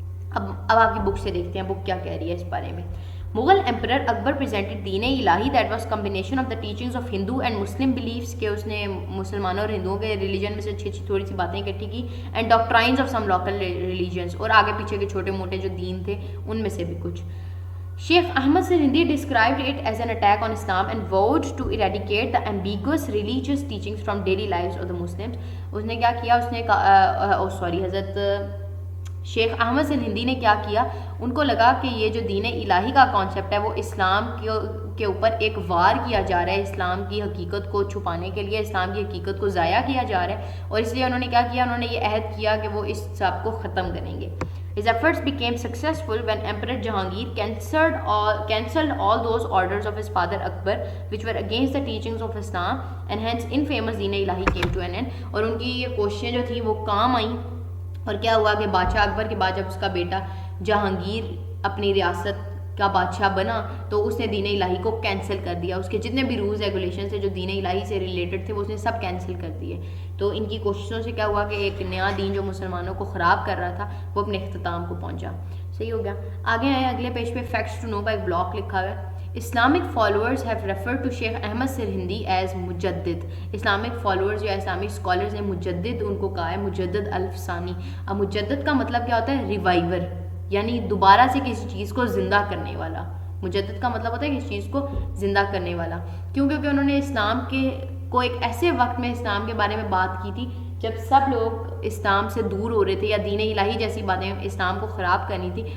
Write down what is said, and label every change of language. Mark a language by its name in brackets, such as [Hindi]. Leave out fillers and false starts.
[Urdu] اب آپ کی بک سے دیکھتے ہیں بک کیا کہہ رہی ہے اس بارے میں. [English] Mughal Emperor Akbar presented Din Ilahi that was combination of the teachings of Hindu and Muslim beliefs, [Urdu] کہ اس نے مسلمانوں اور ہندوؤں کے ریلیجن میں سے اچھی تھوڑی سی باتیں اکٹھی کی, [English] and doctrines of some local religions, [Urdu] اور آگے پیچھے کے چھوٹے موٹے جو دین تھے ان میں سے بھی کچھ. [English] Sheikh Ahmad Sirhindi described it as an attack on Islam and vowed to eradicate the ambiguous religious teachings from daily lives of the Muslims. [Urdu] اس نے کیا کیا, اس نے حضرت شیخ احمد سرہندی نے کیا کیا, ان کو لگا کہ یہ جو دین الہی کا کانسیپٹ ہے وہ اسلام کے اوپر ایک وار کیا جا رہا ہے, اسلام کی حقیقت کو چھپانے کے لیے اسلام کی حقیقت کو ضائع کیا جا رہا ہے, اور اس لیے انہوں نے کیا کیا, انہوں نے یہ عہد کیا کہ وہ اس سب کو ختم کریں گے. [English] His efforts became successful when Emperor Jahangir cancelled all those orders of his father Akbar which were against the teachings of Islam, and hence infamous Deen Ilahi came to an end. [Urdu] اور ان کی یہ کوششیں جو تھیں وہ کام آئیں, اور کیا ہوا کہ بادشاہ اکبر کے بعد جب اس کا بیٹا جہانگیر اپنی ریاست کا بادشاہ بنا تو اس نے دین الہی کو کینسل کر دیا. اس کے جتنے بھی رولز ریگولیشن تھے جو دین الہی سے ریلیٹڈ تھے وہ اس نے سب کینسل کر دیے. تو ان کی کوششوں سے کیا ہوا کہ ایک نیا دین جو مسلمانوں کو خراب کر رہا تھا وہ اپنے اختتام کو پہنچا. صحیح ہو گیا. آگے آئے اگلے پیج پہ فیکٹس ٹو نو کا ایک بلاک لکھا ہوا ہے. [English] Islamic followers have referred to Sheikh Ahmad Sirhindi as مجدد. [Urdu] اسلامک فالوورز یا اسلامک اسکالرز نے مجدد ان کو کہا ہے, مجدد الفسانی. اب مجدد کا مطلب کیا ہوتا ہے, ریوائیور, یعنی دوبارہ سے کسی چیز کو زندہ کرنے والا. مجدد کا مطلب ہوتا ہے کہ اس چیز کو زندہ کرنے والا. کیوں؟ کیونکہ انہوں نے اسلام کو ایک ایسے وقت میں اسلام کے بارے میں بات کی تھی جب سب لوگ اسلام سے دور ہو رہے تھے یا دین الہی جیسی باتیں اسلام کو خراب کرنی تھی.